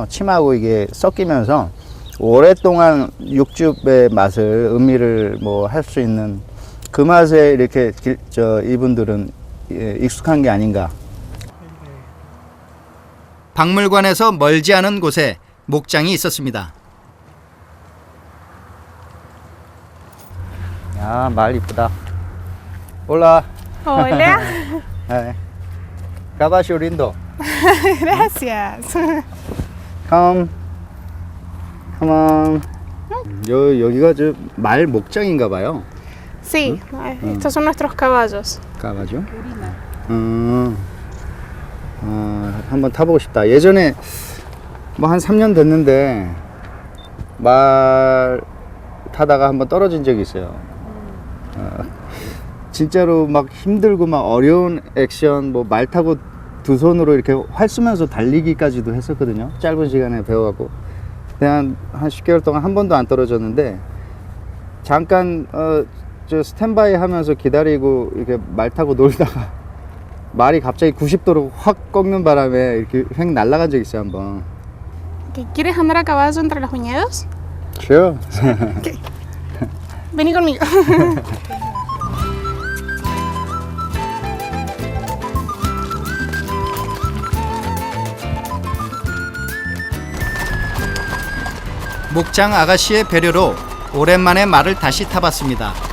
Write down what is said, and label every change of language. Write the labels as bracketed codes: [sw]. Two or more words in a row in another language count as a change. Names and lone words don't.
[ko] 침하고 이게 섞이면서 오랫동안 육즙의 맛을, 의미를 뭐 할 수 있는 그 맛에 이렇게 이분들은 익숙한 게 아닌가. 박물관에서 멀지 않은 곳에 목장이 있었습니다. 야, 말 이쁘다. [es] Hola. Hola. Caballo lindo. Gracias. [en] Come on. [ko] 여기가 저 말 목장인가 봐요. [es] Sí, estos son nuestros caballos. [ko] 가가지고. 한번 타보고 싶다. 예전에 뭐 한 3년 됐는데 말 타다가 한번 떨어진 적이 있어요. 진짜로 막 힘들고 막 어려운 액션, 뭐 말 타고 두 손으로 이렇게 활 쏘면서 달리기까지도 했었거든요. 짧은 시간에 배워갖고. 그냥 한 10개월 동안 한 번도 안 떨어졌는데 잠깐 저 스탠바이 하면서 기다리고 이렇게 말 타고 놀다가 말이 갑자기 90도로 확 꺾는 바람에 이렇게 휙 날아간 적 있어요, 한번. [es] ¿Quieres andar a caballo entre los viñedos? [en] Sure. [es] Vení conmigo. [ko] 목장 아가씨의 배려로 오랜만에 말을 다시 타봤습니다.